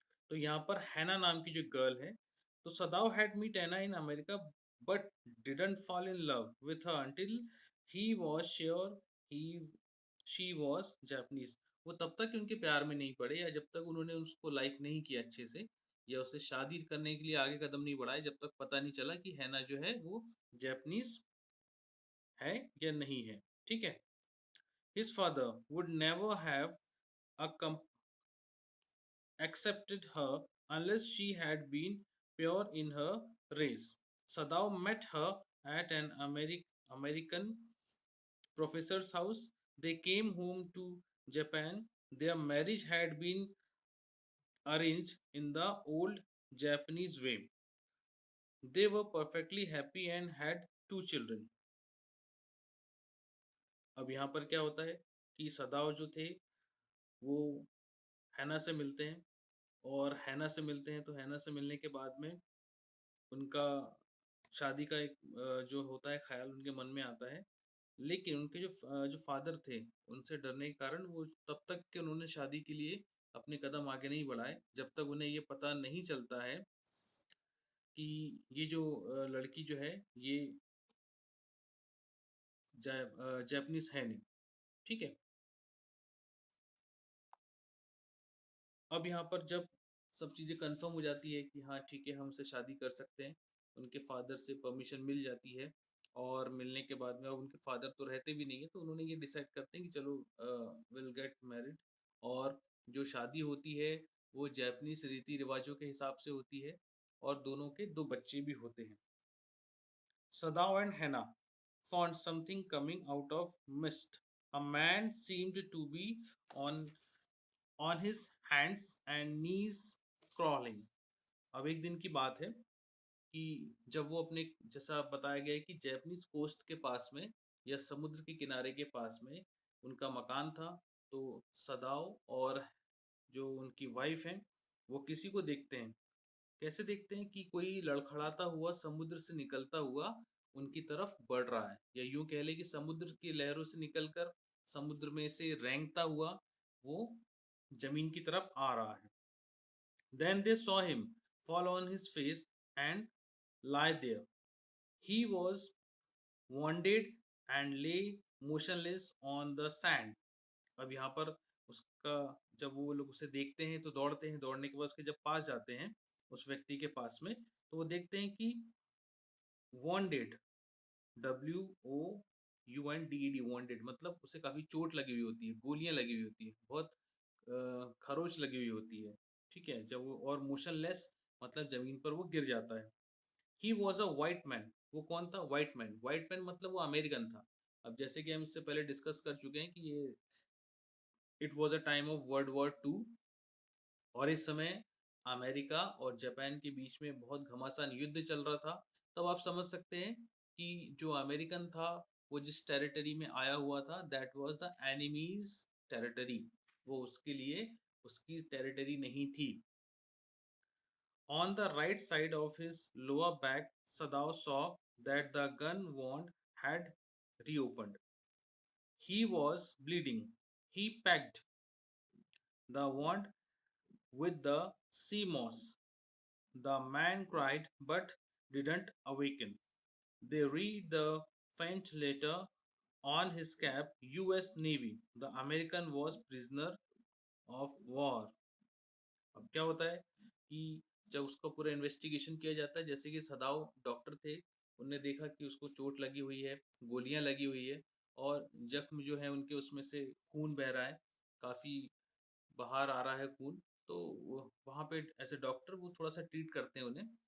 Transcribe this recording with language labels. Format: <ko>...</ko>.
<hi>तो यहाँ पर हैना नाम की जो गर्ल है,</hi> <en>तो Sadao had meet Hana in America but didn't fall in love with her until he was sure he she was Japanese.</en> <hi>वो तब तक उनके प्यार में नहीं पड़े, या जब तक उन्होंने उसको लाइक नहीं किया अच्छे से, या उससे शादी करने के लिए आगे कदम नहीं बढ़ाए, जब तक पता नहीं चला कि हैना जो है वो जापानीज है या नहीं है। ठीक है?</hi> <en>His father would never have a accepted her unless she had been pure in her race. Sadao met her at an American professor's house. They came home to Japan. Their marriage had been arranged in the old Japanese way. They were perfectly happy and had two children.</en> <hi>अब यहाँ पर क्या होता है कि सदाव जो थे वो हैना से मिलते हैं, और हैना से मिलते हैं तो हैना से मिलने के बाद में उनका शादी का एक जो होता है ख्याल उनके मन में आता है। लेकिन उनके जो फादर थे उनसे डरने के कारण वो तब तक के उन्होंने शादी के लिए अपने कदम आगे नहीं बढ़ाए जब तक उन्हें ये पता नहीं चलता है कि ये जो लड़की जो है ये जापानीज है नहीं। ठीक है। अब यहाँ पर जब सब चीज़ें कंफर्म हो जाती है कि हाँ ठीक है हम उससे शादी कर सकते हैं, उनके फादर से परमिशन मिल जाती है और मिलने के बाद में अब उनके फादर तो रहते भी नहीं है तो उन्होंने ये डिसाइड करते हैं कि चलो</hi> <en>Will get married.</en> <hi>और जो शादी होती है वो जापानीज रीति रिवाजों के हिसाब से होती है और दोनों के दो बच्चे भी होते हैं।</hi> <en>Sadao and Hannah found something coming out of mist. A man seemed to be on on his hands and knees crawling.</en> <hi>अब एक दिन की बात है कि जब वो अपने जैसा बताया गया है कि जैपनीज कोस्ट के पास में या समुद्र के किनारे के पास में उनका मकान था। तो सदाओ और जो उनकी वाइफ है वो किसी को देखते हैं। कैसे देखते हैं कि कोई लड़खड़ाता हुआ समुद्र से निकलता हुआ उनकी तरफ बढ़ रहा है या यूं कह ले कि समुद्र की लहरों से निकलकर समुद्र में से रेंगता हुआ वो जमीन की तरफ आ रहा है।</hi> <en>Then they saw him fall on his face and lie there. He was wounded and lay motionless on the sand.</en> <hi>अब यहाँ पर उसका जब वो लोग उसे देखते हैं तो दौड़ते हैं, दौड़ने के बाद उसके जब पास जाते हैं उस व्यक्ति के पास में तो वो देखते हैं कि वॉन्डेड, WOUNDED, वॉन्डेड मतलब उसे काफी चोट लगी हुई होती है, गोलियां लगी हुई होती है, बहुत खरोच लगी हुई होती है। ठीक है। जब वो और मोशनलेस मतलब जमीन पर वो गिर जाता है।</hi> <en>He was a white man.</en> <hi>वो कौन था? White man. वाइट मैन मतलब वो अमेरिकन था। अब जैसे कि हम इससे पहले डिस्कस कर चुके हैं कि ये</hi> <en>it was a time of world war 2</en> <hi>और इस समय अमेरिका और जापान के बीच में बहुत घमासान युद्ध चल रहा था। तब आप समझ सकते हैं कि जो अमेरिकन था वो जिस टेरिटरी में आया हुआ था</hi> <en>That was the enemy's territory.</en> <hi>वो उसके लिए उसकी टेरिटरी नहीं थी।</hi> <en>On the right side of his lower back, Sadao saw that the gun wound had reopened. He was bleeding. He packed the wound with the sea moss. The man cried but didn't awaken. They read the faint letter on his cap, US Navy. The American was prisoner of war.</en> <hi>अब क्या होता है कि जब उसका पूरा investigation किया जाता है, जैसे कि सदाव डॉक्टर थे, उनने देखा कि उसको चोट लगी हुई है, गोलियां लगी हुई है और जख्म जो है उनके उसमें से खून बह रहा है, काफ़ी बाहर आ रहा है खून। तो वहाँ पे एज ए डॉक्टर वो थोड़ा सा ट्रीट करते हैं उन्हें।</hi>